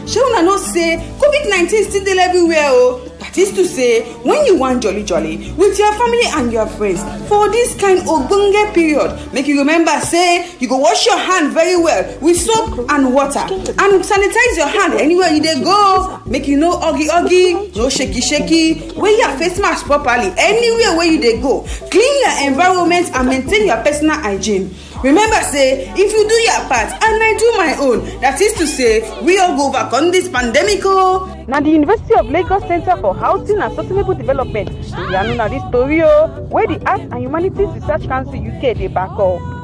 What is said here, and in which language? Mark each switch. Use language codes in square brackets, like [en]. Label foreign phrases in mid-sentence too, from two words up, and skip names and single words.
[pcm] She una know say COVID-19 still dey everywhere. That is to say, when you want jolly with your family and your friends for this kind of ogbonge period, make you remember say you go wash your hand very well with soap and water and sanitize your hand anywhere you dey go. Make you no huggy, no shaky. Wear your face mask properly anywhere where you dey go. Clean your environment and maintain your personal hygiene. Remember say if you do your part and I do my own, that is to say we all go overcome this pandemic. Now the University of Lagos Center for Housing and Sustainable Development, you know this story where the Arts and Humanities Research Council UK they back up.